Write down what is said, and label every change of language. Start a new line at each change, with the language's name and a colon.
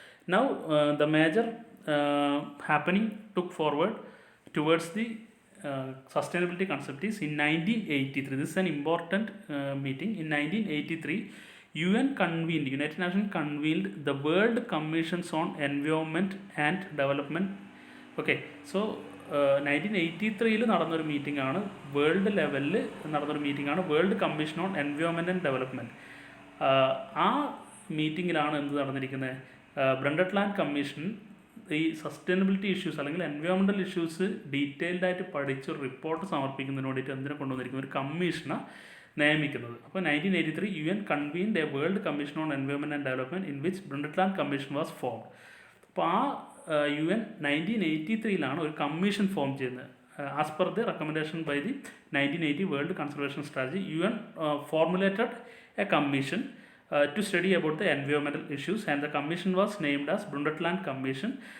English: Now the major happening took forward towards the sustainability concept is in 1983. This is an important meeting. In 1983, United Nations convened the World Commissions on Environment and Development.
Malayalam: Okay, so 1983 നടന്നൊരു meeting ആണ്, world ലെവലിൽ നടന്നൊരു meeting ആണ് world commission on environment and development. ആ മീറ്റിങ്ങിലാണ് എന്ത് നടന്നിരിക്കുന്നത്, ബ്രണ്ടറ്റ്ലാൻഡ് commission ഈ sustainability issues അല്ലെങ്കിൽ എൻവയോൺമെൻറ്റൽ ഇഷ്യൂസ് ഡീറ്റെയിൽഡ് ആയിട്ട് പഠിച്ചൊരു റിപ്പോർട്ട് സമർപ്പിക്കുന്നതിന് വേണ്ടിയിട്ട് എന്തിനെ കൊണ്ടുവന്നിരിക്കുന്ന ഒരു കമ്മീഷനെ നിയമിക്കുന്നത്.
English: അപ്പോൾ 1983 UN convened a world commission on environment and development in which Brundtland commission was formed.
Malayalam: അപ്പോൾ ആ UN 1983 ഒരു കമ്മീഷൻ ഫോം ചെയ്യുന്നത്.
English: As per the recommendation by the 1980 world conservation strategy, UN formulated a commission to study about the environmental issues, and the commission was named as Brundtland Commission.